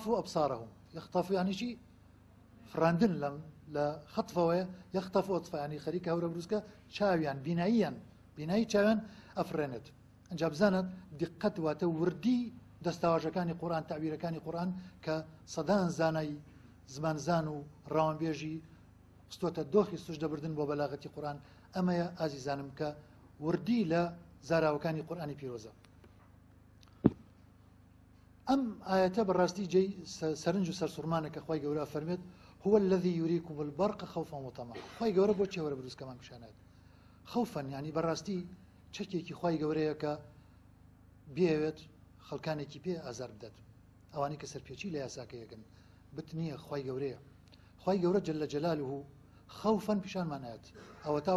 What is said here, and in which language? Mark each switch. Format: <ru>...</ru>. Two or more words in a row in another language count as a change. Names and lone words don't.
<ar>ئەبصارەهم یەخطەف</ar> <ckb>یانی چی فڕاندن لە خەتفەوەیە یەخطەف ئەطفا یانی خەریکە هەورە بروسکە چاویان بینایی چاویان ئەفرێنێت ئەنجا بزانت دیقەت واتە وردی دەستاواژەکانی قورئان تەعبیرەکانی قورئان کە سەدان زانای زمانزان و ڕاوەنبێژی ستۆتە دۆخی سوش دەبردن بۆ بەلاغەتی قورئان ئەمەیە ئازیزانم کە وردی لە زاراوەکانی قورئانی پیرۆزە ئەم ئاەتە بەڕاستی جێی سەرنج و سەرسوڕمانە کە خوای گەورە فەرمێت</ckb> <ar>هو الذي يريكم البرق خوفا وطمعا</ar> <ckb>خوای گەورە بۆ چێوەرە بروسکەمان پیشانات خوفا یعنی بەڕاستی چەکێکی خوای گەورەیە کە بێوێت خەڵکانێکی پێ ئازار بدات ئەوانی کە سەرپێچی لە یاساکەیەکن بتنیە خوای گەورەیە خوای گەورە</ckb> <ar>جل جلاله</ar> <ckb>خوفا پیشانمانات ئەوە تاو</ckb>